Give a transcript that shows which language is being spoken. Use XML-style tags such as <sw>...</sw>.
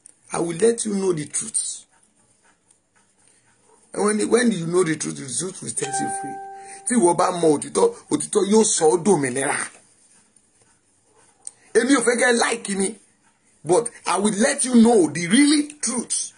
<en>I will let you know the truth. And when you know the truth will set you free.</en> <yo>Tí ìwọ bá mọ òtítọ́ yóò sọ ọ́ dòmìnira. Èmi ò fẹ́ kẹ́</yo> <en>like</en> <yo>mi</yo> <en>but I will let you know the really truth.</en>